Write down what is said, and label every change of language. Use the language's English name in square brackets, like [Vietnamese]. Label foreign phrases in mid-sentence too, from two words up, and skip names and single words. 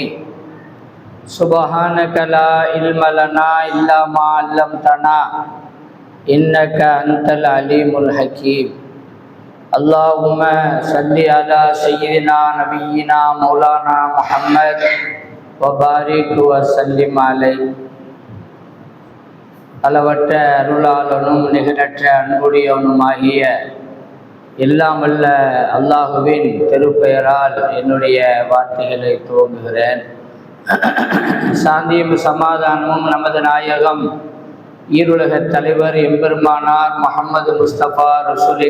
[Arabic] سبحانك لا علم لنا إلا ما علمتنا إنك أنت العليم الحكيم. اللهم صل على سيدنا نبينا مولانا محمد وبارك وسلم عليه. [Tamil] அளவற்ற அருளாளனும் நிகழற்ற அன்புடையவனுமாகிய எல்லாம் வல்ல அல்லாஹுவின் திருப்பெயரால் என்னுடைய வார்த்தைகளை துவங்குகிறேன். சாந்தியும் சமாதானமும் நமது நாயகம் ஈருலகத் தலைவர் எம்பெருமானார் முஹம்மது முஸ்தபா ரசூலே